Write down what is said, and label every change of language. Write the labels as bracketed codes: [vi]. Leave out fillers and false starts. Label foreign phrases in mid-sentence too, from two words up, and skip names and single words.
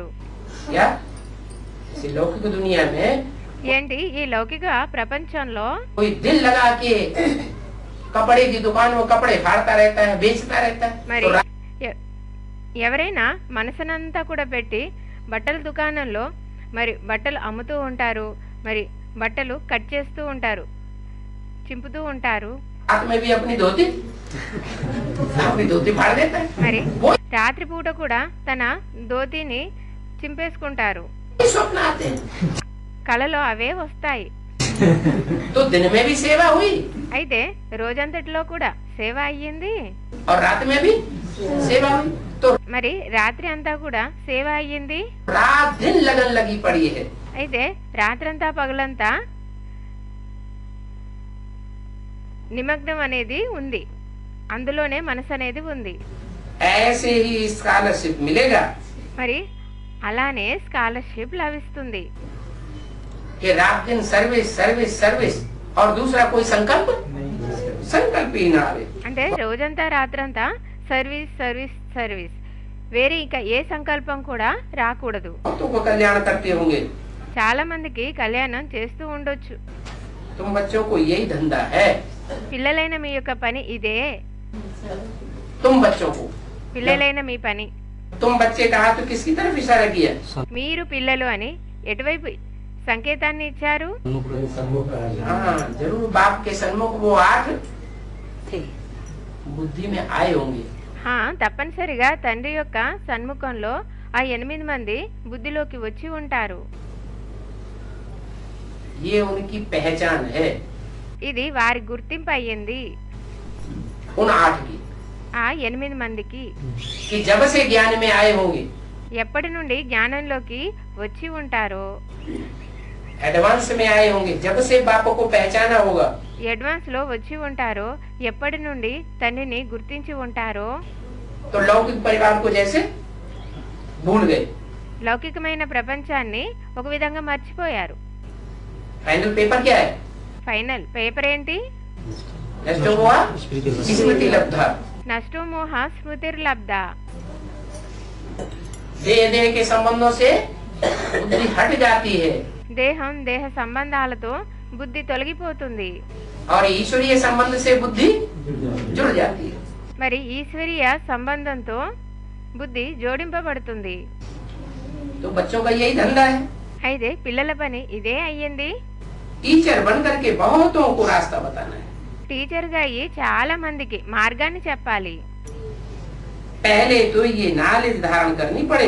[hi] क्या इस लौकिक दुनिया में [te] ఏంటి ఈ లౌకిక ప్రపంచంలో [hi] कोई दिल लगा के कपड़े की दुकान में कपड़े फाड़ता रहता है, बेचता रहता है, [te] మరి [hi] तो [te] ఎవరైనా మనసునంతా కూడా పెట్టి బట్టల దుకాణంలో మరి బట్టలు అమ్ముతూ ఉంటారు, మరి బట్టలు కట్ చేస్తూ ఉంటారు, చింపుతూ ఉంటారు. [hi] रात में भी अपनी धोती फाड़ देता है। [te] మరి [hi] वो [te] రాత్రిపూట కూడా తన ధోతిని చింపేసుకుంటారు. [hi] स्वप्न आते हैं। [te] కలలో అవే వస్తాయి. [hi] तो दिन में भी सेवा हुई [te] అయితే రోజంతటిలో కూడా సేవ అయ్యింది, [hi] और रात में भी सेवा हुई, तो [te] మరి రాత్రి అంతా కూడా సేవ అయ్యింది. [hi] रात दिन लगन लगी पड़ी है। [te] అయితే రాత్రంతా పగలంతా నిమగ్నం అనేది ఉంది, అందులోనే మనసు అనేది ఉంది. [hi] ऐसे ही स्कॉलरशिप मिलेगा [te] మరి అలానే స్కాలర్షిప్ లభిస్తుంది. [hi] कि रात दिन [en] service service service [hi] और दूसरा कोई संकल्प संकल्प ही ना आवे। [te] అంటే రోజంతా రాత్రంతా [en] service service service, [te] వేరే ఇంకా ఏ సంకల్పం కూడా రాకూడదు. [hi] तो को कल्याण करते होंगे, [te] చాలా మందికి కళ్యాణం చేస్తూ ఉండొచ్చు. [hi] तुम बच्चों को यही धंधा है। [te] పిల్లలైన మీ యొక్క పని ఇదే, [hi] तुम बच्चों को, [te] పిల్లలైన మీ పని. [hi] तुम बच्चे कहा तो किसकी तरफ इशारा किया? [te] మీరు పిల్లలు అని ఎటువైపు సంకేతాన్ని ఇచ్చారు? [hi] हाँ जरूर बाप के सन्मुख वो 8 थे। बुद्धि में आए होंगे। [te] తప్పనిసరిగా తండ్రి యొక్క సన్ముఖంలో ఆ 8 మంది బుద్ధిలోకి వచ్చి ఉంటారు. [hi] ये उनकी पहचान है [te] ఇది వారి గుర్తింపు అయ్యింది, [hi] उन 8 की, [te] ఆ 8 మందికి. [hi] कि जब से ज्ञान में आए होंगे, [te] ఎప్పటి నుండి జ్ఞానంలోకి వచ్చి ఉంటారో, [hi] एडवांस में आए होंगे, जब से बाप को पहचाना होगा, [te] అడ్వాన్స్ లో వచ్చి ఉంటారో, ఎప్పటి నుండి తండ్రిని గుర్తించి ఉంటారో, [hi] तो लौकिक परिवार को जैसे भूल गए। [te] లౌకికమైన ప్రపంచాన్ని ఒక విధంగా మర్చిపోయారు. [en] final paper [hi] क्या है? [en] final paper [te] ఏంటి? [hi] नष्ट हुआ स्मृति लब्धा। [sa] నష్టో మోహ స్మృతిర్లబ్ధ. [hi] देह के संबंधों से बुद्धि हट जाती है [te] దేహం దేహ సంబంధాలతో బుద్ధి తొలగిపోతుంది, [hi] और ईश्वरीय संबंध से बुद्धि जुड़ जाती है। [te] మరి ఈశ్వరీయ సంబంధంతో బుద్ధి జోడింపబడుతుంది. [hi] तो बच्चों का यही धंधा है, [te] అయితే పిల్లల పని ఇదే అయ్యింది. [hi] टीचर बन करके बहुतों को रास्ता बताना है। [te] టీచర్ గా అయ్యి చాలా మందికి మార్గాన్ని చెప్పాలి. [hi] पहले तो ये नॉलेज धारण करनी पड़े।